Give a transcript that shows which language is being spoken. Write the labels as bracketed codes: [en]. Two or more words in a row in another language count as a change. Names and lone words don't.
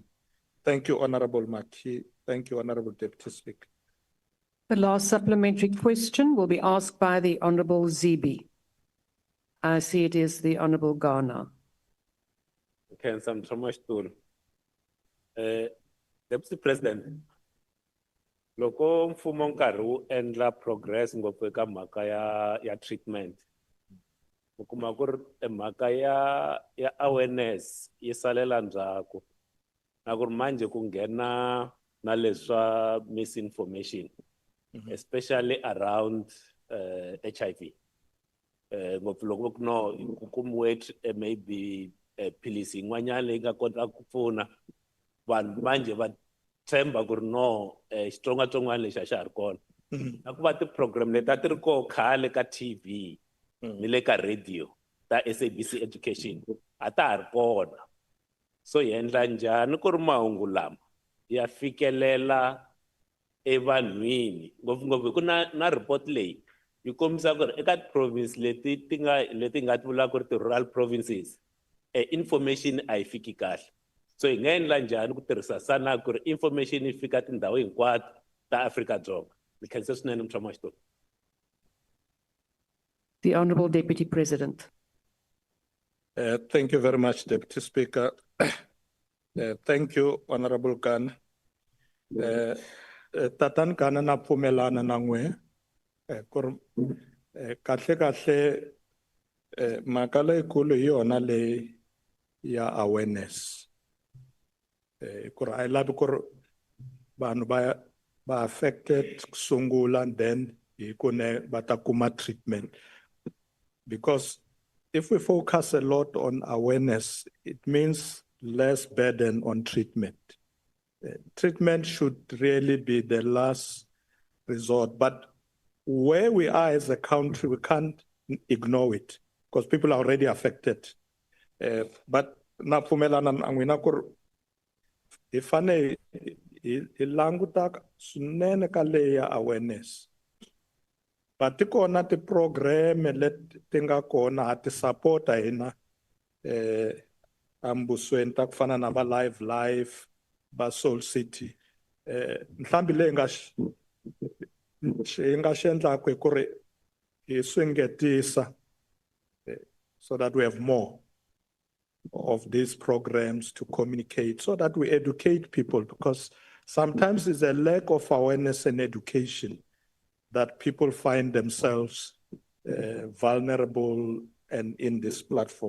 [en] Thank you, Honorable Maki. Thank you, Honorable Deputy Speaker. The last supplementary question will be asked by the Honorable Zibi. I see it is the Honorable Ghana. Okay, some much to Deputy President. [ts] Loko mfumo nkarhi wu endla progress ngopfu eka mhaka ya treatment. U kuma ku ri mhaka ya awareness yi salela ndzhaku. Na ku ri manje ku nghena na leswa misinformation, [en] especially around HIV. [ts] Ngopfu loko ku no ku kumiwe maybe philisi yin'wanyana leyi nga kota ku pfuna vanhu manje va tshemba ku ri no xitsongwatsongwana lexi a xa ha ri kona. Na ku va ti-program leti a ti ri koho khale ka TV ni le ka radio ta SABC Education a ta ha ri kona. So hi endla njhani ku ri mahungu lama ya fikelela evanhwini ngopfungopfu ku na report leyi yi kombisa ku ri eka province leti nga ti vulaka ku ri [en] ti-rural provinces information [ts] a yi fiki kahle. So hi nga endla njhani ku tirhisa SANAC ku ri information yi fika tindhawu hinkwato ta Afrika-Dzonga. Ni khensa swinene mutshama xitulu. [en] The Honorable Deputy President. Thank you very much, Deputy Speaker. Thank you, Honorable Khan. [ts] Tatan Khan na pfumelana na n'we kahle mhaka leyikulu hi yona leyi ya awareness. Ku ri a yi lavi ku ri vanhu va affected kusungula [en] and then [ts] hi ku ne va ta kuma treatment. [en] Because if we focus a lot on awareness, it means less burden on treatment. Treatment should really be the last resort. But where we are as a country, we can't ignore it because people are already affected. [ts] But na pfumelana na n'wina ku ri hi fane hi languta swinene ka leya awareness. But ti kona ti-program leti ti nga kona ha ti support hina ambusweni ta ku fana na va live va Soul City. Nhlambhi leyi nga xi endlaku hi ku ri hi swi ngetisa [en] so that we have more of these programs to communicate, so that we educate people, because sometimes there's a lack of awareness and education that people find themselves vulnerable and in this platform.